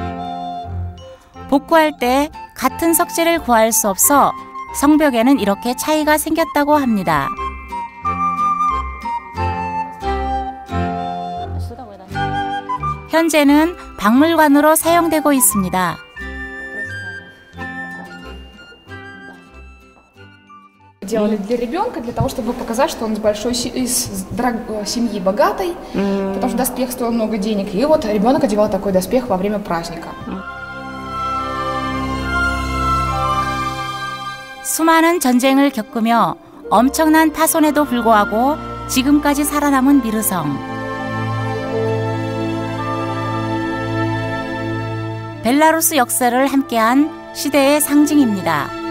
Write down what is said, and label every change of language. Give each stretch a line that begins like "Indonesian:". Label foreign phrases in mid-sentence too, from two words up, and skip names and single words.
Korean: 복구할 때 같은 석재를 구할 수 없어 성벽에는 이렇게 차이가 생겼다고 합니다. 현재는 박물관으로 사용되고 있습니다.
Russian: Делали для ребенка, для того, чтобы показать, что он из семьи богатой, потому что доспех стоил много денег. И вот ребенок одевал такой доспех во время праздника.
Korean: 수많은 전쟁을 겪으며 엄청난 파손에도 불구하고 지금까지 살아남은 미르성. 벨라루스 역사를 함께한 시대의 상징입니다.